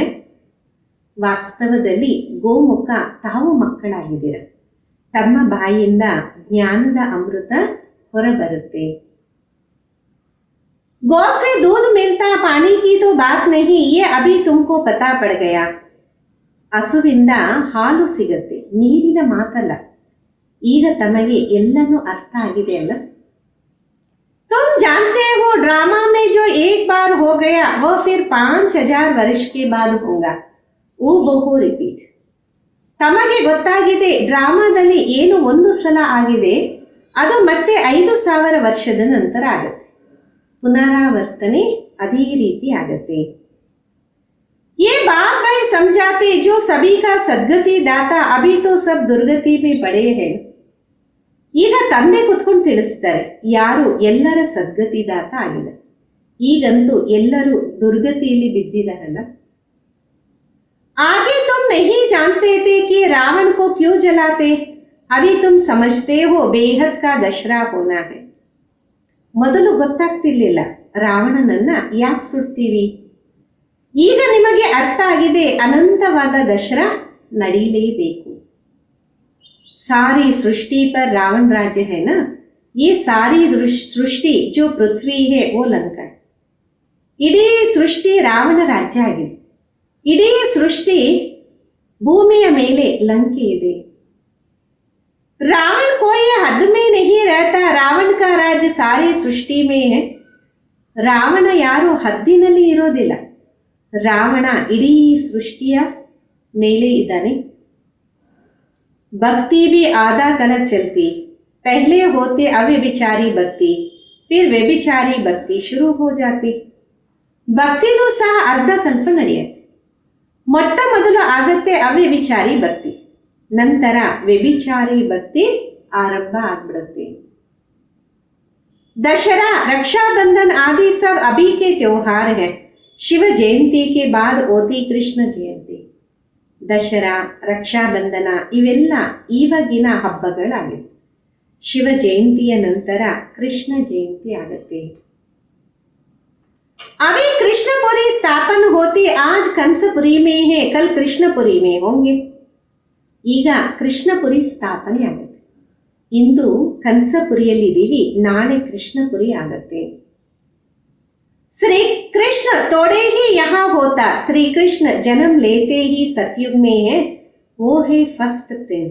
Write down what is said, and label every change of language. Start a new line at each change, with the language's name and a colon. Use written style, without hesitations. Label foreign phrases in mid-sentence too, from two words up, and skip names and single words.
Kannada: ವಾಸ್ತವದಲ್ಲಿ ಗೋಮುಖ ತಾವು ಮಕ್ಕಳಾಗಿದ್ದೀರ, ತಮ್ಮ ಬಾಯಿಯಿಂದ ಜ್ಞಾನದ ಅಮೃತ ಹೊರಬರುತ್ತೆ.
Hindi: गौ से दूध मिलता, पानी की तो बात नहीं, ये अभी तुमको पता पड़ गया.
Kannada: ಹಸುವಿಂದ ಹಾಲು ಸಿಗತ್ತೆ, ನೀರಿನ ಮಾತಲ್ಲ. ಈಗ ತಮಗೆ ಎಲ್ಲನೂ ಅರ್ಥ ಆಗಿದೆ ಅಲ್ಲ.
Hindi: तुम जानते हो ड्रामा में जो एक बार हो गया वो फिर 5000 वर्ष के बाद होगा. वो बहु ರಿಪೀಟ್.
Kannada: ತಮಗೆ ಗೊತ್ತಾಗಿದೆ ಡ್ರಾಮಾದಲ್ಲಿ ಏನು ಒಂದು ಸಲ ಆಗಿದೆ ಅದು ಮತ್ತೆ 5000 ವರ್ಷದ ನಂತರ ಆಗತ್ತೆ. ಪುನರಾವರ್ತನೆ ಅದೇ ರೀತಿ ಆಗತ್ತೆ.
Hindi: ये बाप बैठ समझाते, जो सभी का सद्गति दाता, अभी तो सब दुर्गति में पड़े हैं.
Kannada: ಈಗ ತಂದೆ ಕುತ್ಕೊಂಡು ತಿಳಿಸ್ತಾರೆ ಯಾರು ಎಲ್ಲರ ಸದ್ಗತಿ ದಾತ ಆಗಿದೆ. ಈಗಂತೂ ಎಲ್ಲರೂ ದುರ್ಗತಿಯಲ್ಲಿ ಬಿದ್ದಿದಾರಲ್ಲ.
Hindi: आगे तुम नहीं जानते थे कि रावण को क्यों जलाते, अभी तुम समझते हो बेहद का दशरा होना है.
Kannada: ಮೊದಲು ಗೊತ್ತಾಗ್ತಿರ್ಲಿಲ್ಲ ರಾವಣನನ್ನ ಯಾಕೆ ಸುಡ್ತೀವಿ, ಈಗ ನಿಮಗೆ ಅರ್ಥ ಆಗಿದೆ ಅನಂತವಾದ ದಸರಾ ನಡೀಲೇಬೇಕು.
Hindi: सारी सृष्टि पर रावण राज्य है ना. ये सारी सृष्टि जो पृथ्वी है वो लंका है.
Kannada: ಇಡೀ ಸೃಷ್ಟಿ ರಾವಣ ರಾಜ್ಯ ಆಗಿದೆ. ಇಡೀ ಸೃಷ್ಟಿ ಭೂಮಿಯ ಮೇಲೆ ಲಂಕೆ ಇದೆ.
Hindi: रावण कोई हद में नहीं रहता, रावण का राज्य सारी सृष्टि में है.
Kannada: ರಾವಣ ಯಾರು ಹದ್ದಿನಲ್ಲಿ ಇರೋದಿಲ್ಲ, ರಾವಣ ಇಡೀ ಸೃಷ್ಟಿಯ ಮೇಲೆ ಇದ್ದಾನೆ.
Hindi: भक्ति भी आधा कलप चलती, पहले होते अव्यभिचारी भक्ति, फिर व्यभिचारी भक्ति शुरू हो जाती.
Kannada: ಭಕ್ತಿನೂ ಸಹ ಅರ್ಧ ಕಲ್ಪ ನಡೆಯುತ್ತೆ. ಮೊಟ್ಟ ಮೊದಲು ಆಗತ್ತೆ ಅವ್ಯಭಿಚಾರಿ ಭಕ್ತಿ, ನಂತರ ವ್ಯಭಿಚಾರಿ ಭಕ್ತಿ ಆರಂಭ ಆಗ್ಬಿಡುತ್ತೆ.
Hindi: दशहरा, रक्षाबंधन आदि सब अभी के त्योहार हैं. शिव जयंती के बाद होती कृष्ण जयंती.
Kannada: ದಸರಾ, ರಕ್ಷಾಬಂಧನ ಇವೆಲ್ಲ ಈವಾಗಿನ ಹಬ್ಬಗಳಾಗಿವೆ. ಶಿವ ಜಯಂತಿಯ ನಂತರ ಕೃಷ್ಣ ಜಯಂತಿ ಆಗುತ್ತೆ.
Hindi: अभी कृष्णपुरी स्थापन होती, आज कंसपुरी में है, कल कृष्णपुरी में होंगे.
Kannada: ಈಗ ಕೃಷ್ಣಪುರಿ ಸ್ಥಾಪನೆ ಆಗುತ್ತೆ. ಇಂದು ಕಂಸಪುರಿಯಲ್ಲಿದ್ದೀವಿ, ನಾಳೆ ಕೃಷ್ಣಪುರಿ ಆಗತ್ತೆ.
Hindi: श्री कृष्ण तोड़े ही यहाँ होता, श्री कृष्ण जन्म लेते ही सतयुग में है, वो है
English: first prince.